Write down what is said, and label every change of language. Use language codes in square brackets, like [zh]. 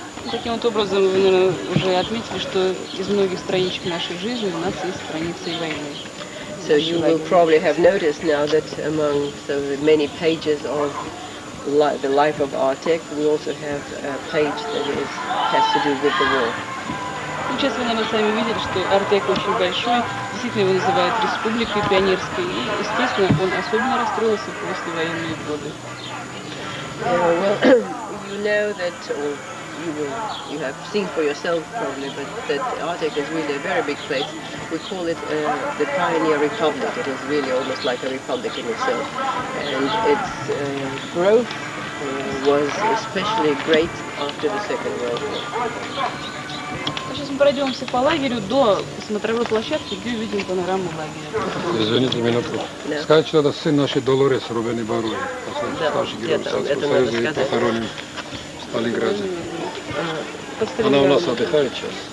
[ru] Таким вот образом вы, наверное, уже отметили, что из многих страничек нашей жизни у нас есть страницы и войны. [en] So you will probably have noticed now that among the many pages of the life of Artek, we also have a page that has to do with the war. [ru] Сейчас вы, наверное, сами видели, что Артек очень большой, действительно его называют республикой пионерской, и, естественно, он особенно расстроился в послевоенные годы. [en] Well, you know that, or you have seen for yourself probably, but that Artek is really a very big place. We call it the Pioneer Republic. It is really almost like a republic in itself. And its growth was especially great after the Second World War. [ru] Сейчас мы пройдемся по лагерю до смотровой площадки, где увидим панораму лагеря. Извините минутку. Скажите, это сын нашей Долорес, Рубен Баруи, старший герой Советского Союза и похоронен в Сталинграде. Она у нас отдыхает сейчас.